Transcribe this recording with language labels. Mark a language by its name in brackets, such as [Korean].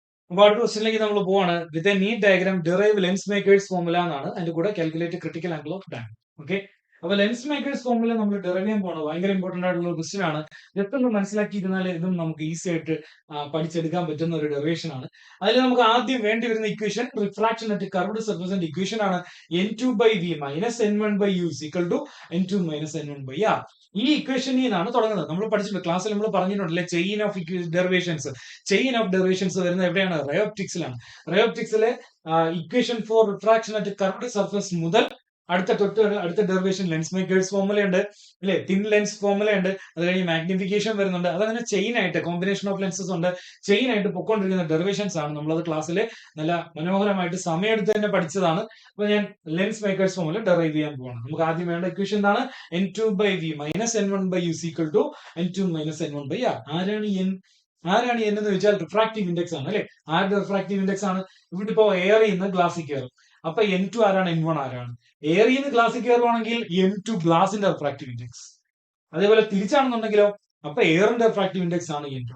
[Malayalam] അപ്പൊ അടുത്ത ക്വസ്റ്റിനിലേക്ക് നമ്മൾ പോവാണ്. [English] with a neat diagram derive lens makers formula [Malayalam] എന്നാണ്. അതിന്റെ കൂടെ [English] Calculate critical angle of dam. [Malayalam] Okay, അപ്പൊ ലെൻസ് മേക്കേഴ്സ് ഫോർമുല നമ്മൾ ഡെറൈവ് ചെയ്യാൻ പോകണം. ഭയങ്കര ഇമ്പോർട്ടന്റ് ആയിട്ടുള്ള ഒരു ക്വസ്റ്റ്യൻ ആണ്. ജസ്റ്റ് ഒന്ന് മനസ്സിലാക്കിയിരുന്നാൽ ഇതും നമുക്ക് ഈസി ആയിട്ട് പഠിച്ചെടുക്കാൻ പറ്റുന്ന ഒരു ഡെറിവേഷൻ ആണ്. അതിൽ നമുക്ക് ആദ്യം വേണ്ടി വരുന്ന equation refraction at curved സർഫസിന്റെ equation ആണ് [English] n2 by v minus n1 by u is equal to n2 minus n1 by r. [Malayalam] ഈ ഇക്വേഷനിൽ നിന്നാണ് തുടങ്ങുന്നത്. നമ്മൾ പഠിച്ചിട്ടുണ്ട്, ക്ലാസ്സിൽ നമ്മൾ പറഞ്ഞിട്ടുണ്ടല്ലേ, chain of derivations. Chain of derivations വരുന്നത് എവിടെയാണ്? റയോപ്റ്റിക്സിലാണ്. റയോപ്റ്റിക്സിലെ equation for refraction at curved surface മുതൽ അടുത്ത ഡെറിവേഷൻ ലെൻസ് മേക്കേഴ്സ് ഫോർമുല ഉണ്ട് അല്ലെ, തിൻ ലെൻസ് ഫോർമുല ഉണ്ട്, അത് കഴിഞ്ഞ് മാഗ്നിഫിക്കേഷൻ വരുന്നുണ്ട്. അതങ്ങനെ ചെയിൻ ആയിട്ട് കോമ്പിനേഷൻ ഓഫ് ലെൻസസ് ഉണ്ട്, ചെയിൻ ആയിട്ട് പൊക്കോണ്ടിരിക്കുന്ന ഡെറിവേഷൻസ് ആണ്. നമ്മളത് ക്ലാസ്സിൽ നല്ല മനോഹരമായിട്ട് സമയമെടുത്ത് തന്നെ പഠിച്ചതാണ്. അപ്പൊ ഞാൻ ലെൻസ് മേക്കേഴ്സ് ഫോർമുല ഡെറൈവ് ചെയ്യാൻ പോവാണ്. നമുക്ക് ആദ്യം വേണ്ട ഇക്വേഷൻ എന്താണ്? [English] n2 by v minus n1 by u is equal to n2 minus n1 by r. [Malayalam] ആരാണ് n എന്ന് വെച്ചാൽ റിഫ്രാക്റ്റീവ് ഇൻഡെക്സ് ആണ് അല്ലെ. ആരുടെ റിഫ്രാക്റ്റീവ് ഇൻഡെക്സ് ആണ്? ഇവിടെ ഇപ്പോ എയറിൽ നിന്ന് ഗ്ലാസ്സിൽ കയറും. അപ്പൊ n2 ആരാണ്? n1 ആരാണ്? എയറിൽ നിന്ന് ഗ്ലാസ്സിൽ കയറുവാണെങ്കിൽ n2 ഗ്ലാസിന്റെ റിഫ്രാക്റ്റീവ് ഇൻഡെക്സ്. അതേപോലെ തിരിച്ചാണെന്നുണ്ടെങ്കിലോ, അപ്പൊ എയറിന്റെ റിഫ്രാക്റ്റീവ് ഇൻഡെക്സ് ആണ് n2.